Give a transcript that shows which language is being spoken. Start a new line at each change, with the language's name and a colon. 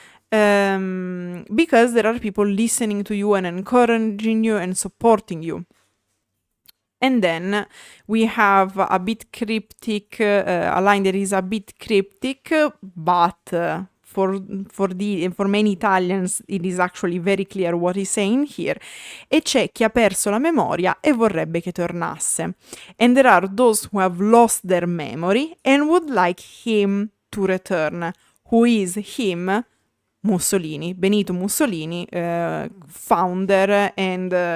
English: Because there are people listening to you and encouraging you and supporting you. And then we have a bit cryptic, a line that is a bit cryptic, but for many Italians it is actually very clear what he's saying here.
Italian: E c'è chi ha perso la memoria e vorrebbe che tornasse.
English: And there are those who have lost their memory and would like him to return. Who is him? Mussolini, Benito Mussolini, founder and